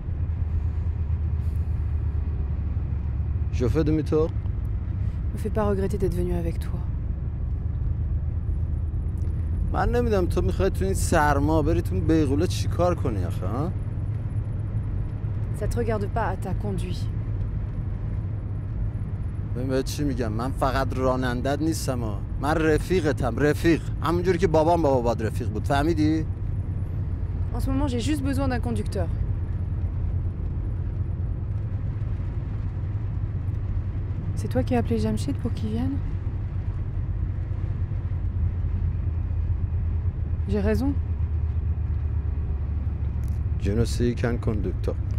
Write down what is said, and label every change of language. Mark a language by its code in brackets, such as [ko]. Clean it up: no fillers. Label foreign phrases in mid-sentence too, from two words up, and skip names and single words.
[fr] Je fais demi-tour. Me fais pas regretter d'être venu avec toi. [fa] من نمیدونم تو میخوای تو این سرما بری تو بیغوله چیکار کنی آخه ها؟ [fr] Ça te regarde pas, t'as conduit. [fa] ببین بهت چی میگم، من فقط رانندت نیستم ها. من رفیقتم، رفیق. همونجوری که بابام باد رفیق بود، فهمیدی؟ [fr] En ce moment, j'ai juste besoin d'un conducteur. C'est toi qui as appelé Jamshid pour qu'il vienne? J'ai raison. Je ne suis qu'un conducteur.